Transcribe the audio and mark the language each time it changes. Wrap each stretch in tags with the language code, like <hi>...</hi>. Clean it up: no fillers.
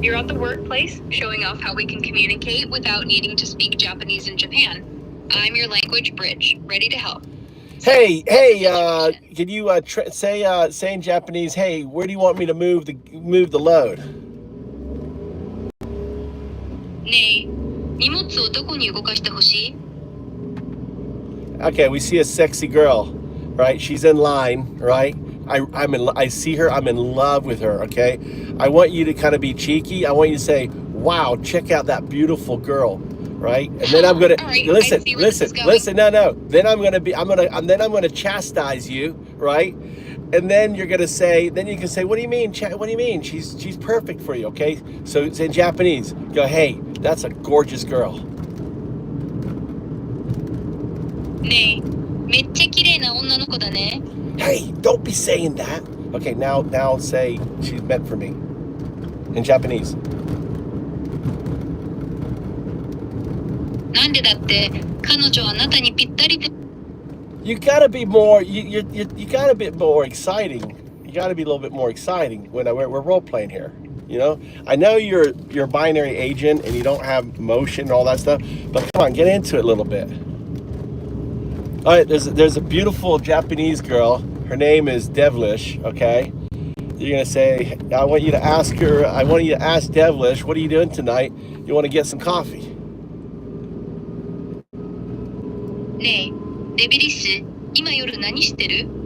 <en>You're at the workplace, showing off how we can communicate without needing to speak Japanese in Japan. I'm your language bridge, ready to help. Hey, can you say in Japanese, hey, where do you want me to move the load?</en> <ja>ねえ、荷物をどこに動かしてほしい?</ja> <en>Okay, we see a sexy girl, right? She's in line, right? I see her, I'm in love with her, okay? I want you to kind of be cheeky. I want you to say, wow, check out that beautiful girl. right? And then I'm gonna All right, listen, I see where this is going. listen. No. Then I'm gonna chastise you, right? And then you're gonna say, then you can say, what do you mean? What do you mean? She's perfect for you, okay? So it's in Japanese. Go, hey, that's a gorgeous girl.</en> <ja>ねえ、めっちゃ綺麗な女の子だね。</ja> <en>Hey, don't be saying that. Okay, now say she's meant for me. In Japanese.</en> <ja>なんでだって彼女はあなたにぴったりで。</ja> <en>You gotta be more. You gotta be more exciting. You gotta be a little bit more exciting when we're role playing here. You know, I know you're a binary agent and you don't have motion and all that stuff, but come on, get into it a little bit. All right, there's a beautiful Japanese girl. Her name is Devilish. Okay, you're gonna say, I want you to ask Devilish, what are you doing tonight? You want to get some coffee?</en> <ja>ねえ、デビリッシュ、今夜何してる？</ja>